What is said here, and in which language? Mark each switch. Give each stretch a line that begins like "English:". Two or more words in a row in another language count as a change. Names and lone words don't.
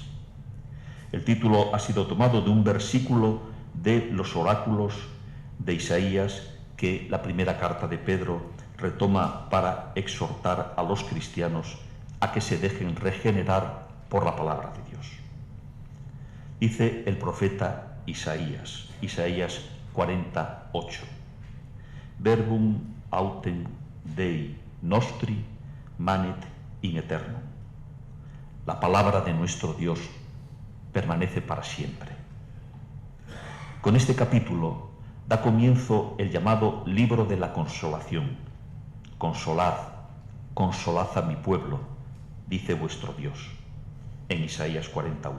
Spanish: El título ha sido tomado de un versículo de los oráculos de Isaías que la primera carta de Pedro retoma para exhortar a los cristianos a que se dejen regenerar por la palabra de Dios. Dice el profeta Isaías, Isaías 48,
Latin: Verbum autem Dei nostri manet in aeternum.
Spanish: La palabra de nuestro Dios permanece para siempre. Con este capítulo da comienzo el llamado libro de la consolación. Consolad, consolad a mi pueblo, dice vuestro Dios, en Isaías 41.